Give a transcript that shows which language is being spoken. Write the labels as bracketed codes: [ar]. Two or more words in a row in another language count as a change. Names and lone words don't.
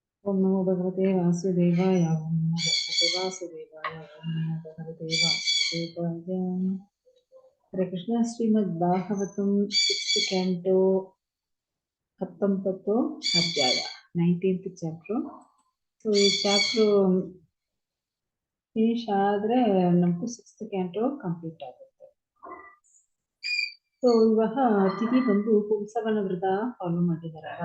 [sa] ಓಂ ನಮೋ ಭಗವತೆ ವಾಸುದೇವಾಯ ಓಂ ನಮೋ ಭಗವತೆ ವಾಸುದೇವಾಯ ಓಂ ನಮೋ ಭಗವತೆ ವಾಸುದೇವಾಯ. ಹರೇ ಕೃಷ್ಣ. [kn] ಶ್ರೀಮದ್ ಭಾಗವತಂ [en] 6th canto [kn] 19th ಅಧ್ಯಾಯ [en] 19th chapter. [kn] ಸೊ ಈ [en] chapter finish [kn] ಆದ್ರೆ ನಮಗೂ [en] 6th canto complete [kn] ಆಗುತ್ತೆ. ಸೊ ಇವಾಗ ತಿಥಿ ಬಂದು ಪುಂಸವನ ವ್ರತ ಫಾಲೋ ಮಾಡಿದಾರಲ್ಲ.